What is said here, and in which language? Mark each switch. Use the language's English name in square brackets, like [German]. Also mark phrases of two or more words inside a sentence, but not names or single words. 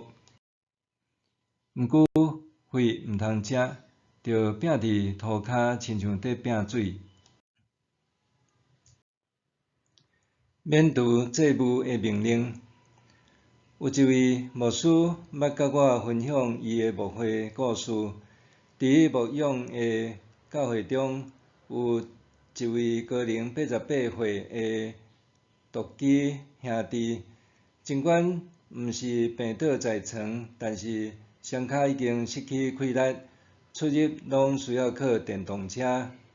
[Min Nan Chinese] 毋过血毋通食，着摒伫涂骹，亲像伫摒水。免除祭物的命令。有一位牧师捌甲我分享伊的牧会故事。伫牧养的教会中，有一位高龄88岁的独居兄弟，尽管毋是病倒在床，但是双骹已经失去气力，出入拢需要靠电动车。